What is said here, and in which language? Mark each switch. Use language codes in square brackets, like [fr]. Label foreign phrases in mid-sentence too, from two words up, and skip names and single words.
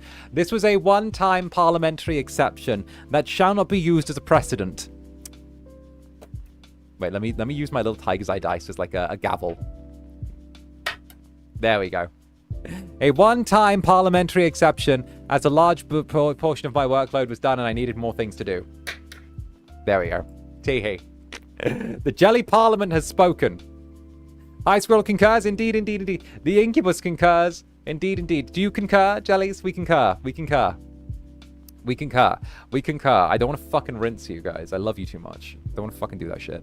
[en] This was a one-time parliamentary exception that shall not be used as a precedent. Wait, let me use my little tiger's eye dice as like a gavel. There we go. A one-time parliamentary exception as a large portion of my workload was done and I needed more things to do. There we go. Tee-hee. The Jelly Parliament has spoken. High Squirrel concurs. Indeed. The Incubus concurs. Indeed. Do you concur, Jellies? We concur. I don't want to fucking rinse you guys. I love you too much. Don't want to fucking do that shit.